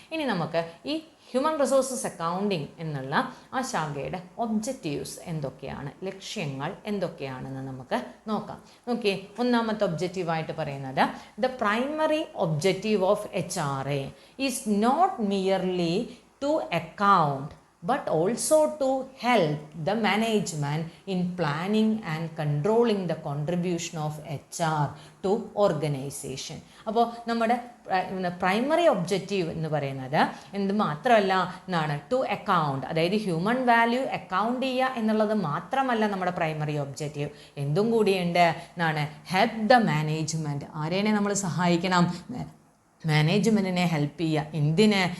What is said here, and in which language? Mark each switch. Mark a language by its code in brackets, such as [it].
[ml] ഇനി നമുക്ക് ഈ ഹ്യൂമൻ റിസോഴ്സസ് അക്കൗണ്ടിങ് എന്നുള്ള ആ ശാഖയുടെ ഒബ്ജക്റ്റീവ്സ് എന്തൊക്കെയാണ്, ലക്ഷ്യങ്ങൾ എന്തൊക്കെയാണെന്ന് നമുക്ക് നോക്കാം. ഒന്നാമത്തെ ഒബ്ജക്റ്റീവായിട്ട് പറയുന്നത്, [en] The primary objective of HRA is not merely to account but also to help the management in planning and controlling the contribution of HR to organization. [ml] അപ്പോൾ നമ്മുടെ പ്രൈമറി ഒബ്ജക്റ്റീവ് എന്ന് പറയുന്നത് എന്ത് മാത്രമല്ല എന്നാണ്, ടു അക്കൗണ്ട്, അതായത് ഹ്യൂമൻ വാല്യൂ അക്കൗണ്ട് ചെയ്യുക എന്നുള്ളത് മാത്രമല്ല നമ്മുടെ പ്രൈമറി ഒബ്ജക്റ്റീവ്, എന്തും കൂടിയുണ്ട് എന്നാണ് ഹെൽപ്പ് ദ മാനേജ്മെൻറ്റ്. ആരെയാണ് നമ്മൾ സഹായിക്കണം? മാനേജ്മെൻറ്റിനെ ഹെൽപ്പ് ചെയ്യുക. എന്തിന്?